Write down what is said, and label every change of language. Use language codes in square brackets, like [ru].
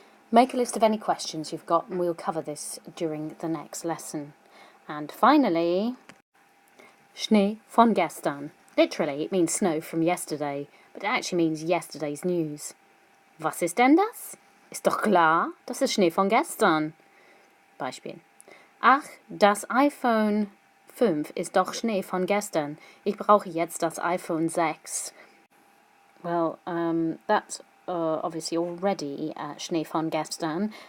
[en] Make a list of any questions you've got and we'll cover this during the next lesson. And finally, Schnee von gestern. Literally, it means snow from yesterday, but it actually means yesterday's news. [de] Was ist denn das? Ist doch klar, das ist Schnee von gestern. Beispiel. Ach, das iPhone 5 ist doch Schnee von gestern. Ich brauche jetzt das iPhone 6. [en] Well, that's obviously already Schnee von gestern.